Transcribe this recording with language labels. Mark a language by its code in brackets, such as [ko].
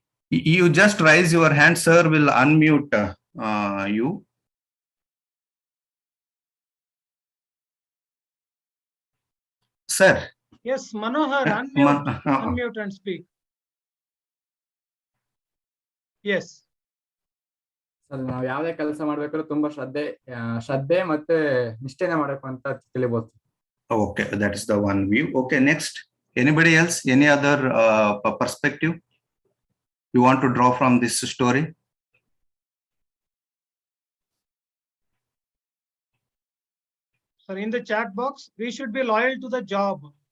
[en] You just raise your hand, sir will unmute you. Sir. Yes, Manohar, unmute and speak. Yes. [kn] ನಾವು ಯಾವುದೇ ಕೆಲಸ ಮಾಡ್ಬೇಕಾದ್ರೂ ತುಂಬಾ ಶ್ರದ್ಧೆ ಮತ್ತೆ ನಿಷ್ಠೆನೆ ಮಾಡಬೇಕು ಅಂತ ತಿಳಿಬಹುದು. [en] Okay, that is the one view. Okay, next, anybody else, any other perspective you want to draw from this story? Sir, in the chat box, we should be loyal to the job.